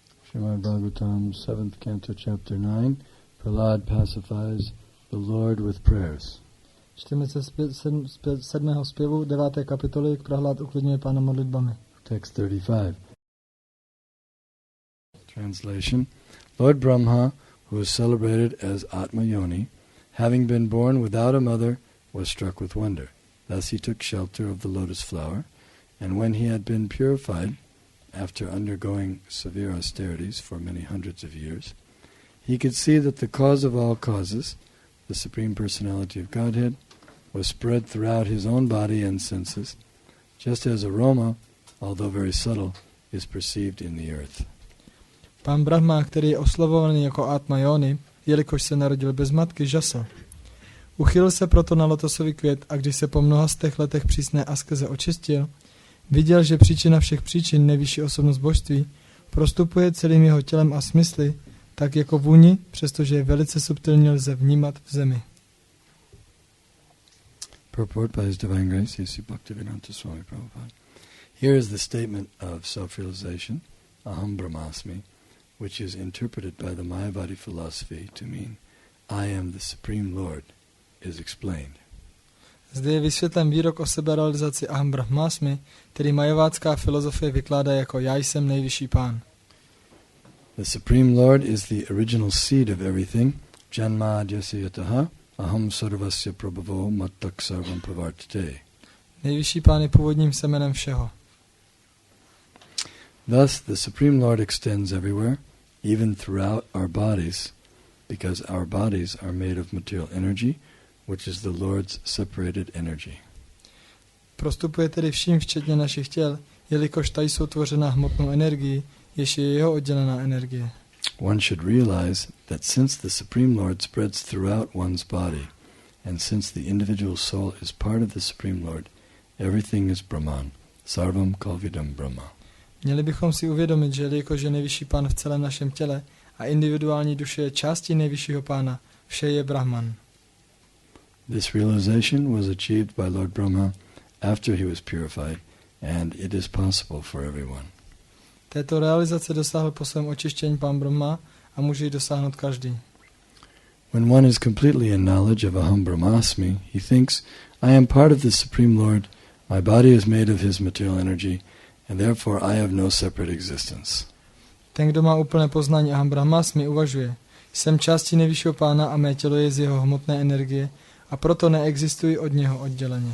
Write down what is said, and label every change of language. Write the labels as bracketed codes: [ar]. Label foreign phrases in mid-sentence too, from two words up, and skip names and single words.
[en] Srimad Bhagavatam, 7th Canto, Chapter 9. Prahlad pacifies the Lord with prayers. [cs] Čteme se z 7. zpěvu 9. kapitoly, k Prahlad uklidňuje Pána modlitbami. [en] Text 35. Translation. Lord Brahma, who is celebrated as Atma Yoni, having been born without a mother, was struck with wonder. Thus he took shelter of the lotus flower, and when he had been purified, after undergoing severe austerities for many hundreds of years, he could see that the cause of all causes, the Supreme Personality of Godhead, was spread throughout his own body and senses, just as aroma, although very subtle, is perceived in the earth. [cs] Pán Brahma, který je oslavovaný jako Atma Yoni, jelikož se narodil bez matky, žasl. Uchyl se proto na lotosový květ a když se po mnoha stech letech přísné askeze očistil, viděl, že příčina všech příčin, nejvyšší osobnost božství, prostupuje celým jeho tělem a smysly, tak jako vůni, přestože je velice subtilně lze vnímat v zemi. [en] Purport by His Divine Grace, A.C. Bhaktivedanta Swami Prabhupada. Here is the statement of self-realization, [sa] अहं ब्रह्मास्मि, [en] which is interpreted by the Mayavadi philosophy to mean, I am the Supreme Lord, is explained. [cs] Zde je vysvětlen výrok o seberealizaci [sa] अहं ब्रह्मास्मि, [cs] který majavátská filozofie vykládá jako Já jsem nejvyšší pán. [en] The Supreme Lord is the original seed of everything, [sa] जन्म आद्यस्य यतः, अहं सर्वस्य प्रभवो मत्तः सर्वं प्रवर्तते. [cs] Nejvyšší pán je původním semenem všeho. [en] Thus, the Supreme Lord extends everywhere, even throughout our bodies, because our bodies are made of material energy, which is the Lord's separated energy. [cs] Prostupuje tedy vším, včetně našich těl, jelikož ta jsou tvořena hmotnou energií, jež je jeho oddělená energie. [en] One should realize that since the Supreme Lord spreads throughout one's body, and since the individual soul is part of the Supreme Lord, everything is Brahman, [sa] सर्वं खल्विदं ब्रह्म. [cs] Měli bychom si uvědomit, že jelikož je nejvyšší pán v celém našem těle a individuální duše je částí nejvyššího pána, vše je Brahman. [en] This realization was achieved by Lord Brahma after he was purified, and it is possible for everyone. [cs] Této realizace dosáhl po svém očištění pán Brahma a může ji dosáhnout každý. [en] When one is completely in knowledge of [sa] अहं ब्रह्मास्मि, [en] he thinks, I am part of the Supreme Lord, my body is made of his material energy, and therefore I have no separate existence. [cs] Ten, kdo má úplné poznání [sa] अहं ब्रह्मास्मि, [cs] uvažuje, jsem částí nejvyššího pána a mé tělo je z jeho hmotné energie a proto neexistuji od něho odděleně.